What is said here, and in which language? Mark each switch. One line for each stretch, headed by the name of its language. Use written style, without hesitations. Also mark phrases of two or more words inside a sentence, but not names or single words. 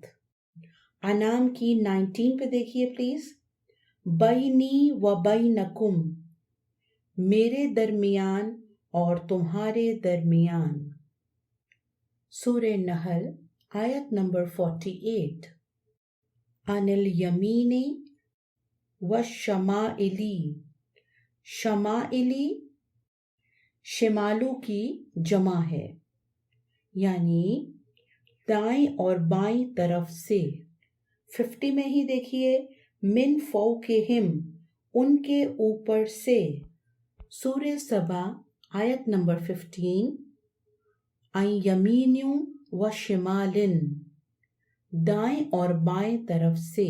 Urdu: انعام کی 19 پہ دیکھیے پلیز،
Arabic: بینی و بینکم،
Urdu: میرے درمیان اور تمہارے درمیان۔ سورہ نحل آیت نمبر 48،
Arabic: عن الیمین والشمائلی،
Urdu: شمائلی شمالوں کی جمع ہے یعنی دائیں اور بائیں طرف سے۔ 50 میں ہی دیکھیے،
Arabic: من فوقہم،
Urdu: ان کے اوپر سے۔ سورہ سبا آیت نمبر 15،
Arabic: عن یمین و شمال،
Urdu: دائیں اور بائیں طرف سے۔